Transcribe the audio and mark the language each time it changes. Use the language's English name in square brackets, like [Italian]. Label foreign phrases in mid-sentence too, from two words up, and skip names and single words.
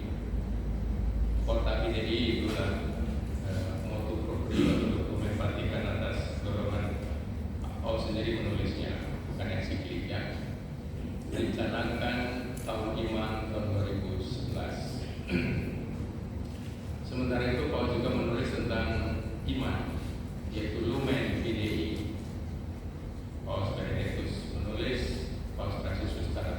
[Indonesian] Porta Fidei itulah [Latin] motu proprio [Indonesian] dokumen Vatikan atas dorongan Paus sendiri menulisnya, bukan ensikliknya. Dicanangkan tahun iman tahun 2011. Sementara itu Paus juga menulis tentang iman, yaitu Lumen Fidei. Paus Benedictus menulis, Paus Franciscus